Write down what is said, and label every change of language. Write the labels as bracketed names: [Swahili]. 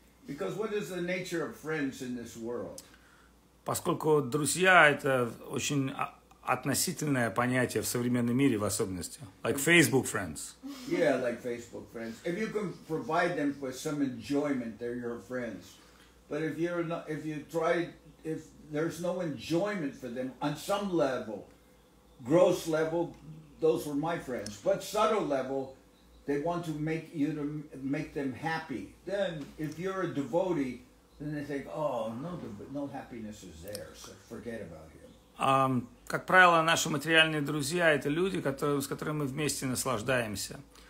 [English] Because what is the nature of friends in this world? [Russian] Поскольку друзья – это очень относительное понятие в современном мире в особенности. [English] Like Facebook friends. Yeah, like Facebook friends. If you can provide them with some enjoyment, they're your friends. But if there's no enjoyment for them on some level, gross level, those were my friends. But subtle level, they want to make them happy. Then, if you're a devotee, then they think, oh, no happiness is there, so forget about him. [Russian] Как правило, наши материальные друзья – это люди, с которыми мы вместе наслаждаемся.